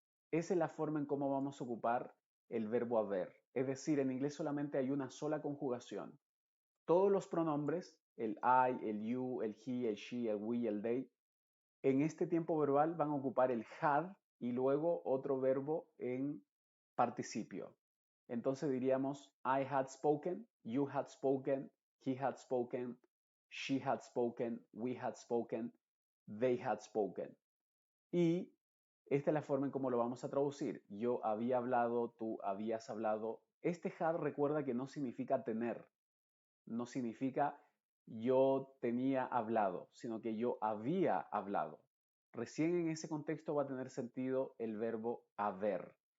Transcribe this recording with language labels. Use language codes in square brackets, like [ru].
[es] Esa es la forma en cómo vamos a ocupar el verbo haber. Es decir, en inglés solamente hay una sola conjugación. Todos los pronombres, el I, el you, el he, el she, el we, el they, en este tiempo verbal van a ocupar el had y luego otro verbo en participio. Entonces diríamos [en] I had spoken, you had spoken, he had spoken, she had spoken, we had spoken, they had spoken. [es] Y esta es la forma en cómo lo vamos a traducir. Yo había hablado, tú habías hablado. Este had recuerda que no significa tener, no significa yo tenía hablado, sino que yo había hablado. Recién en ese contexto va a tener sentido el verbo haber.